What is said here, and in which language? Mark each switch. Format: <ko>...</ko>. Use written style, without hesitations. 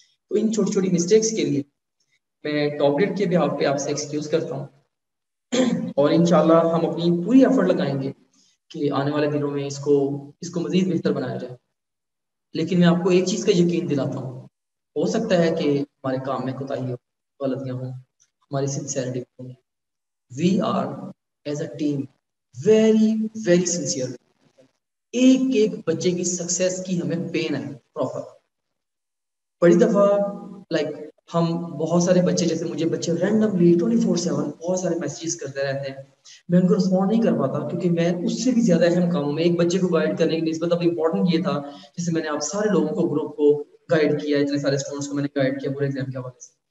<ur>تو ان چھوٹی چھوٹی مسٹیکس کے لیے میں ٹاپ گریڈ کے بیہاف پہ آپ سے ایکسکیوز کرتا ہوں اور انشاءاللہ ہم اپنی پوری ایفرٹ لگائیں گے کہ آنے والے دنوں میں اس کو مزید بہتر بنایا جائے. لیکن میں آپ کو ایک چیز کا یقین دلاتا ہوں، ہو سکتا ہے کہ ہمارے کام میں کوتاہی ہو، غلطیاں ہوں، ہماری sincerity ہو.</ur> <en>We are as a team very very sincere.</en> <ur>ایک ایک بچے کی سکسیس کی ہمیں پین ہے پراپر. بڑی دفعہ لائک ہم بہت سارے بچے جیسے مجھے بچے رینڈملی 24/7 بہت سارے میسیجز کرتے رہتے ہیں، میں ان کو رسپونڈ نہیں کر پاتا کیونکہ میں اس سے بھی زیادہ اہم کاموں میں ایک بچے کو گائیڈ کرنے کی نسبت اب امپورٹنٹ یہ تھا جیسے میں نے آپ سارے لوگوں کو گروپ کو گائیڈ کیا، اتنے سارے اسٹوڈنٹس کو میں نے گائیڈ کیا پورے ایگزام کے حوالے سے.</ur>